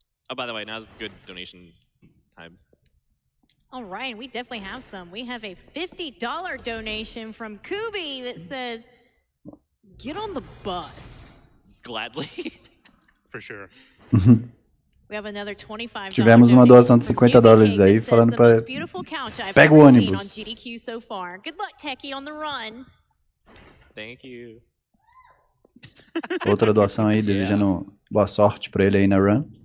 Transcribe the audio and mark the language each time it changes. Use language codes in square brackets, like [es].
[en] Oh, by the way, now's good donation time. All right, we definitely have some. We have a $50 donation from Kubi that says, "Get on the bus." Gladly. For sure. We have another $25. [pt] Tivemos uma doação de $50 aí, falando pra... Pega o ônibus. [en] Good luck, Techie, on the run. Thank you. [pt] Outra doação aí, desejando boa sorte pra ele aí na run.